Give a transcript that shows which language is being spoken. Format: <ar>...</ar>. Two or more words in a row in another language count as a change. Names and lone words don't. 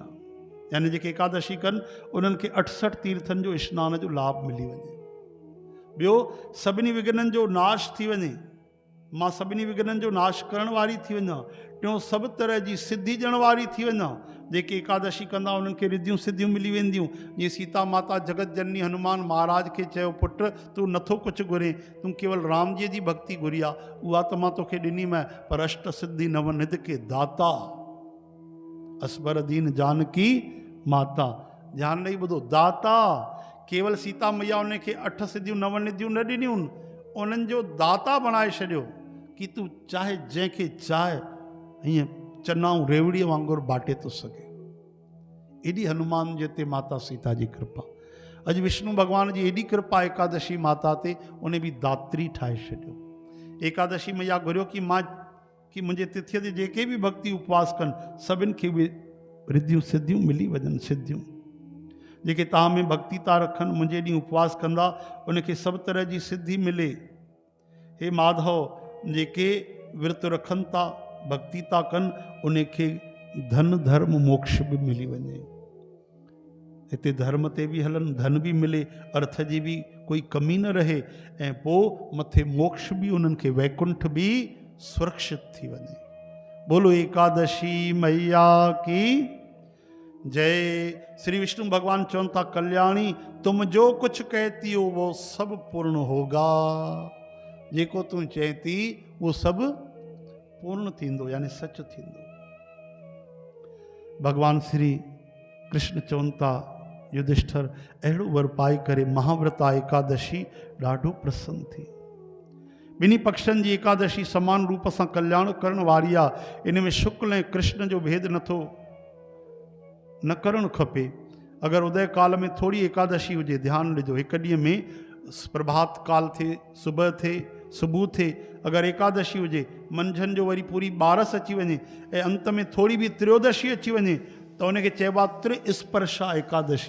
<sd>यानी जेके एकादशी कनि उन्हनि खे 68 तीर्थनि जो स्नान जो लाभ मिली वञे। ॿियो, सभिनी विघ्ननि जो नाश थी वञे, मां सभिनी विघ्ननि जो नाश करण वारी थी वञा। टियों, सभु तरह जी सिद्धि ॾियण वारी थी वञा। जेके एकादशी कंदा उन्हनि खे रिद्धियूं सिद्धियूं मिली वेंदियूं। जीअं सीता माता जगत जननी हनुमान महाराज खे चयो, पुट तूं नथो कुझु घुरे, तूं केवल राम जी जी भक्ति घुरी आहे, उहा त मां तोखे ॾिनी मैं, पर</sd> <hi>अष्ट सिद्धि नवनिधि के दाता असबर दीन जानकी माता।</hi> <sd>ध्यानु ॾेई ॿुधो, दाता, केवल सीता मैया उनखे 8 सिद्धियूं नवनिधियूं न ॾिनियूं, उन्हनि जो दाता बणाए छॾियो कि तूं चाहे जंहिंखे चाहे हीअं चनाऊं रेवड़ीअ वांगुरु बाटे थो सघे। एॾी हनुमान जे ते माता सीता जी कृपा। अॼु विष्णु भॻवान जी एॾी कृपा एकादशी माता ते, उन बि दात्री ठाहे छॾियो। एकादशी मैया घुरियो कि मां कि मुंहिंजे तिथीअ ते जेके बि भक्ति उपवास कनि सभिनि खे बि रिद्धियूं सिद्धियूं मिली वञनि। सिद्धियूं जेके तव्हां में भक्ति था रखनि, मुंहिंजे ॾींहुं उपवास कंदा, उनखे सभु तरह जी सिद्धि मिले। हे माधव, जेके विर्त रखनि था, भक्ति था कनि, उनखे धन, धर्म, मोक्ष बि मिली वञे। हिते धर्म ते बि हलनि, धन बि मिले, अर्थ जी बि कोई कमी न रहे, ऐं पोइ मथे मोक्ष बि, उन्हनि खे वैकुंठ बि सुरक्षित थी वञे।</sd> <hi>बोलो एकादशी मैया की जय।</hi> <sd>श्री विष्णु भगवान चवनि था,</sd> <hi>कल्याणी तुम जो कुछ कहती हो वो सब पूर्ण होगा।</hi> <sd>जेको तूं चए थी उहो सभु पूर्ण थींदो, यानी सच थींदो। भगवान श्री कृष्ण चवनि था, युधिष्ठिर अहिड़ो वर पाए करे महाव्रता एकादशी ॾाढो प्रसन्न थी। ॿिन्ही पक्षनि जी एकादशी समान रूप सां कल्याण करण वारी आहे। इन में शुक्ल ऐं कृष्ण जो भेद नथो न करणु खपे। अगरि उदय काल में थोरी एकादशी हुजे, ध्यानु ॾिजो, हिकु ॾींहं में प्रभात काल थिए, सुबुह थिए, अगरि एकादशी हुजे, मंझंदि जो वरी पूरी 12 अची वञे, ऐं अंत में थोरी बि त्रयोदशी अची वञे, त उनखे चइबो आहे त्रिस्पर्शा एकादशी।</sd>